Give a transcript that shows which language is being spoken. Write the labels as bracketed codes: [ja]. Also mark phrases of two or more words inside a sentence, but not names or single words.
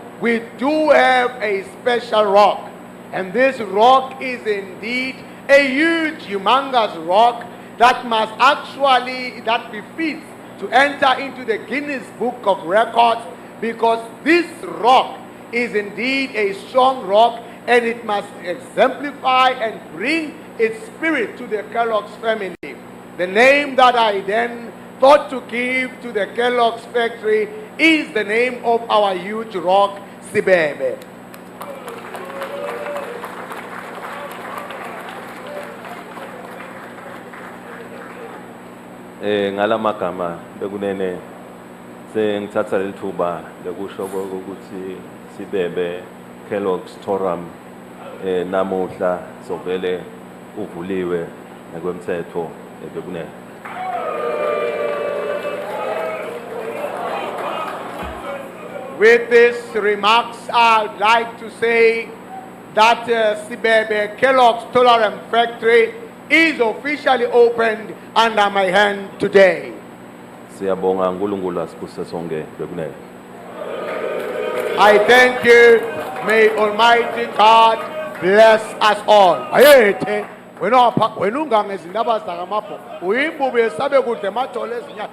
[en] we do have a special rock, and this rock is indeed a huge, humongous rock that must actually, that befits to enter into the Guinness Book of Records, because this rock is indeed a strong rock, and it must exemplify and bring its spirit to the Kellogg's family. The name that I then thought to give to the Kellogg's factory is the name of our huge rock, Sibebe. [ss] Ngalamagama bekunene sengithatha lethuba lekusho ukuthi Sibebe Kellogg's Tolaram namuhla sovele uvuliwe ngokwemthetho bekunene. [en] With these remarks, I'd like to say that Sibebe Kellogg's Tolaram factory is officially opened under my hand today. [ss] Siyabonga uNkulunkulu asibusise sonke bekunene. [en] I thank you. May Almighty God bless us all. [zu] Ayethe wena ungangezindaba zakamapho uyimbubu yesabe kudle emathole ezinyama.